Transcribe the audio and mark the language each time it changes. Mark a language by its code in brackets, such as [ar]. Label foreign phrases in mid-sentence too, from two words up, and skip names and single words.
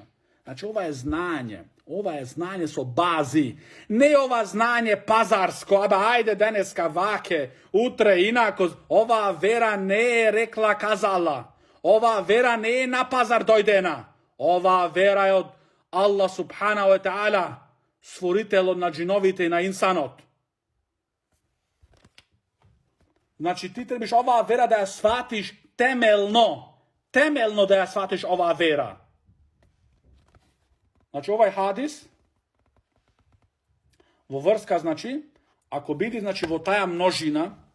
[mk] Значи, ова е знање со бази. Не ова знање пазарско, ајде денеска ваке, утре инако. Ова вера не е рекла казала. Ова вера не е на пазар дојдена. Ова вера е од Аллах [ar] سبحانه وتعالى, [mk] створителот на джиновите и на инсанот. Значи, ти требаш оваа вера да ја сватиш темелно да ја сватиш оваа вера. Значи, овај хадис, во врска, значи, ако биде, значи, во таа множина,